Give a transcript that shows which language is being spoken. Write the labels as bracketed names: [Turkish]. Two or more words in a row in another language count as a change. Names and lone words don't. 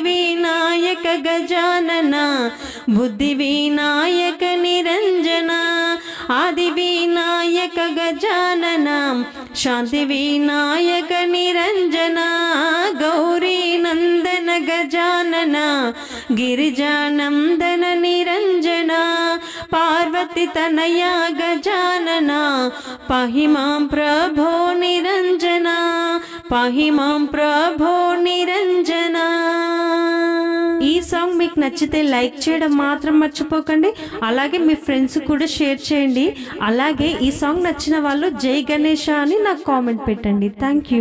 [Sanskrit] विनायक गजानना बुद्धि विनायक निरंजना आदि विनायक गजानना शांति विनायक निरंजना गौरी नंदन गजानना गिरिजानंदन निरंजना पार्वती तनया गजानना पाहि मां प्रभो निरंजना पाहि मां प्रभो निरंजना। [Telugu] ఈ సాంగ్ మీకు నచ్చితే లైక్ చేయడం మాత్రం మర్చిపోకండి, అలాగే మీ ఫ్రెండ్స్ కూడా షేర్ చేయండి. అలాగే ఈ సాంగ్ నచ్చిన వాళ్ళు జై గణేష అని నాకు కామెంట్ పెట్టండి. [English] thank you.